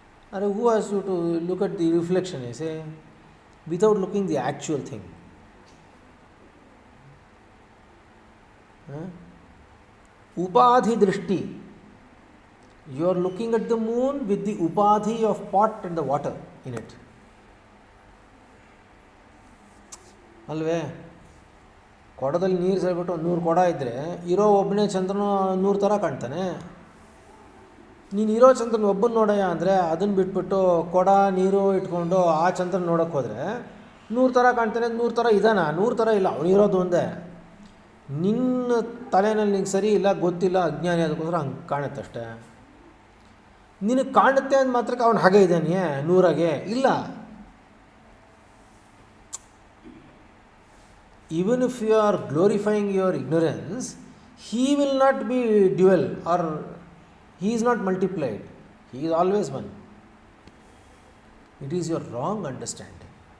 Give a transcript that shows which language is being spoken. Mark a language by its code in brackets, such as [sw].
[en] Who asked you to look at the reflection, I say, without looking the actual thing? Upadhi drishti. You are looking at the moon with the upadhi of pot and the water in it. [kn] ಅಲ್ವೇ? ಕೊಡದಲ್ಲಿ ನೀರು ಸೇರಿಬಿಟ್ಟು 100 ಕೊಡ ಇದ್ದರೆ ಇರೋ ಒಬ್ಬನೇ ಚಂದ್ರನು 100 ಥರ ಕಾಣ್ತಾನೆ. ನೀನು ಇರೋ ಚಂದ್ರನ ಒಬ್ಬನ ನೋಡಯ್ಯ ಅಂದರೆ ಅದನ್ನು ಬಿಟ್ಬಿಟ್ಟು ಕೊಡ ನೀರು ಇಟ್ಕೊಂಡು ಆ ಚಂದ್ರನ ನೋಡೋಕ್ಕೆ ಹೋದರೆ 100 ಥರ ಕಾಣ್ತಾನೆ. 100 ಥರ ಇದಾನ? 100 ಥರ ಇಲ್ಲ, ಅವನಿರೋದು ಒಂದೇ. ನಿನ್ನ ತಲೆನಲ್ಲಿ ನಿಂಗೆ ಸರಿ ಇಲ್ಲ, ಗೊತ್ತಿಲ್ಲ, ಅಜ್ಞಾನಿ, ಅದಕ್ಕೋಸ್ಕರ ಹಂಗೆ ಕಾಣುತ್ತಷ್ಟೇ. ನಿನಗೆ ಕಾಣುತ್ತೆ ಅಂದ ಮಾತ್ರಕ್ಕೆ ಅವನು ಹಾಗೆ ಇದ್ದಾನೆ 100ಗೆ ಇಲ್ಲ. [en] Even if you are glorifying your ignorance, he will not be dual or he is not multiplied. He is always one. It is your wrong understanding.